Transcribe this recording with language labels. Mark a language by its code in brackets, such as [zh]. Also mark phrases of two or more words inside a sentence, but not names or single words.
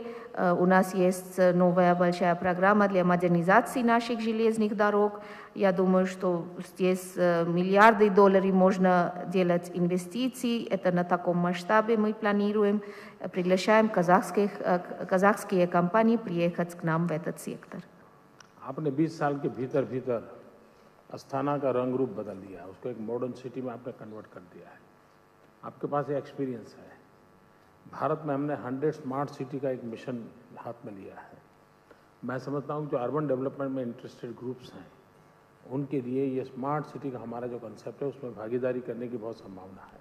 [ru] У нас есть новая большая программа для модернизации наших железных дорог. Я думаю, что здесь миллиарды долларов можно делать инвестиций. Это на таком масштабе мы планируем. Приглашаем казахские компании приехать к нам в этот сектор. [hi] आपने 20 साल के भीतर अस्थाना का रंग रूप बदल दिया, उसको एक [en] modern city [hi] में आपने कन्वर्ट कर दिया है। आपके पास ये एक्सपीरियंस है। भारत में हमने 100 [en] smart city [hi] का एक मिशन हाथ में लिया है। मैं समझता हूँ जो [en] urban development [hi] में [en] interested groups [hi] हैं उनके लिए ये [en] smart city [hi] का हमारा जो कंसेप्ट है उसमें भागीदारी करने की बहुत संभावना है।